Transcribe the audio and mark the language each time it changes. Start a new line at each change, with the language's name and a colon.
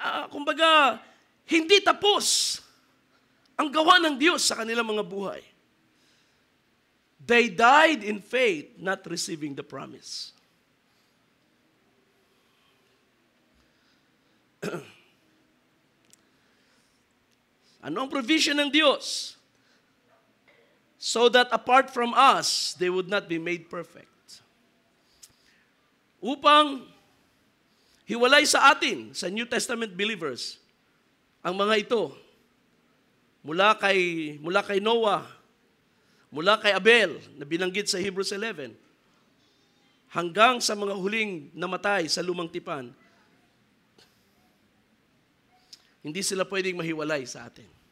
Filipino: Kumbaga, hindi tapos ang gawa ng Diyos sa kanilang mga buhay.
English: They died in faith, not receiving the promise.
Filipino: Ano ang provision ng Diyos?
English: So that apart from us, they would not be made perfect.
Filipino: Upang hiwalay sa atin, sa New Testament believers, ang mga ito, mula kay Noah, mula kay Abel, na binanggit sa Hebrews 11, hanggang sa mga huling namatay sa lumang tipan, hindi sila pwedeng mahiwalay sa atin.